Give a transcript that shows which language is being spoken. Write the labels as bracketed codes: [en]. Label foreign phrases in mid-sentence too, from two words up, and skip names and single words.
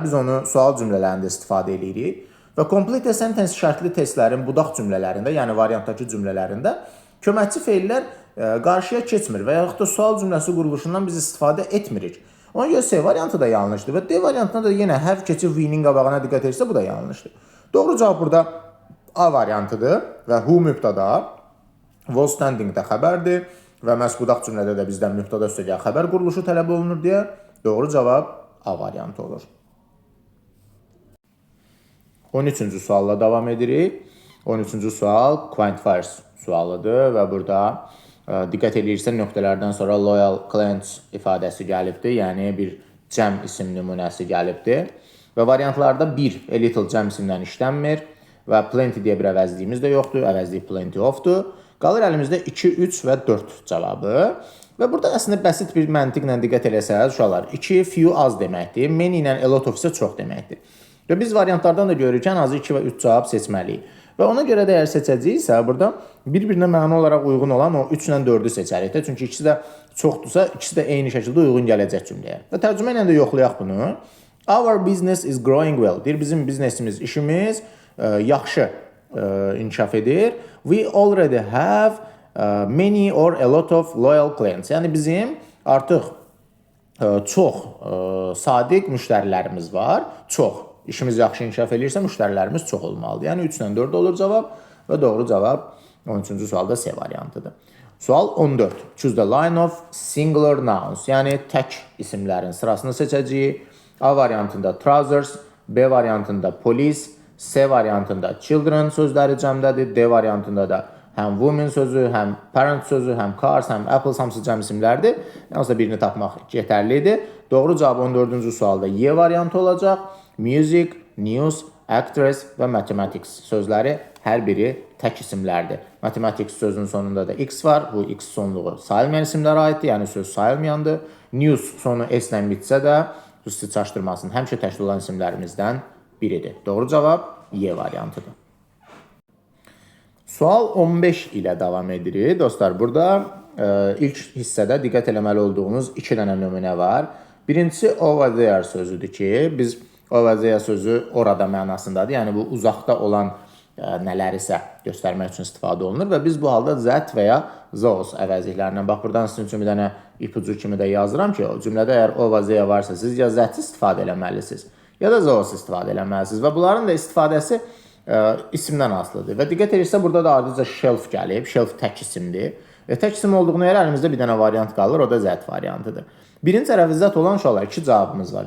[az] Biz onu sual cümlələrində istifadə edirik. Və [en] complete sentence [az] şərtli testlərin budaq cümlələrində, yəni variantdakı cümlələrində köməkçi feillər qarşıya keçmir və yaxud da sual cümləsi quruluşundan biz istifadə etmirik. Ona görə C variantı da yanlışdır və D variantına da yenə have keçib we-nin qabağına diqqət edirsə bu da yanlışdır. Doğru cavab burada A variantıdır və who mübtada, [en] was standing [az] də xəbərdir və məhz budaq cümlədə də bizdən mübtada üstəgəl xəbər quruluşu tələb olunur deyə doğru cavab A variantı olur. 13-cü sualla davam edirik. 13-cü sual quantifiers sualıdır və burada diqqət edirsə nöqtələrdən sonra [en] loyal clients [az] ifadəsi gəlibdir, yəni bir cəm isim nümunəsi gəlibdir. Və variantlarda 1 [en] a little [az] cəm isimdən işlənmir və plenty deyə bir əvəzliyimiz də yoxdur, əvəzlik [en] plenty of- [az] dur. Qalır əlimizdə 2, 3 və 4 cavabı. Və burada əslində bəsit bir məntiqlə diqqət eləsəz, uşaqlar, 2 few az deməkdir, many ilə [en] a lot of [az] isə çox deməkdir. Və biz variantlardan da görürük ki, ən azı 2 və 3 cavab seçməliyik. Və ona görə də əgər seçəcəyiksə, burada bir-birinə məna olaraq uyğun olan o 3 ilə 4-ü seçərik də. Çünki ikisi də çoxdursa, ikisi də eyni şəkildə uyğun gələcək cümləyə. Və tərcümə ilə də yoxlayaq bunu. [en] Our business is growing well. [az] Deyir, bizim biznesimiz, işimiz yaxşı inkişaf edir. [en] We already have many or a lot of loyal clients. [az] Yəni bizim artıq çox sadiq müştərilərimiz var. Çox. İşimiz yaxşı inkişaf edirsə, müştərilərimiz çox olmalıdır. Yəni 3 ilə 4 olur cavab və doğru cavab 13-cü sualda C variantıdır. Sual 14. [en] Choose the line of singular nouns. [az] Yəni tək isimlərin sırasını seçəcəyik. A variantında trousers, B variantında police, C variantında children sözləri cəmdədir. D variantında da həm women sözü, həm parent sözü, həm cars, həm apples hamısı cəm isimlərdir. Yalnızca birini tapmaq yetərlidir. Doğru cavab 14-cü sualda Y variantı olacaq. Music, news, actress və mathematics sözləri hər biri tək isimlərdir. Mathematics sözünün sonunda da X var. Bu X sonluğu sayılmayan isimlərə aiddir, yəni söz sayılmayandır. News sonu S ilə bitsə də üstü çaşdırmasın. Həmişə təşkil olan isimlərimizdən biridir. Doğru cavab Y variantıdır. Sual 15 ilə davam edirik. Dostlar, burada ilk hissədə diqqət eləməli olduğunuz 2 dənə nümunə var. Birincisi [en] over there [az] sözüdür ki, biz [en] over there [az] sözü orada mənasındadır. Yəni bu uzaqda olan nələrisə göstərmək üçün istifadə olunur və biz bu halda that və ya those əvəzliklərindən bax buradan sizin üçün bir dənə ipucu kimi də yazıram ki, o cümlədə əgər [en] over there [az] varsa siz ya that istifadə eləməlisiniz, ya da those istifadə eləməlisiniz və bunların da istifadəsi isimdən asılıdır. Və diqqət edirsə burada da ardınca shelf gəlib. Shelf tək isimdir. Tək isim olduğuna görə əlimizdə bir dənə variant qalır, o da that variantıdır. Birinci tərəfi zət olan uşaqlar 2 cavabımız var.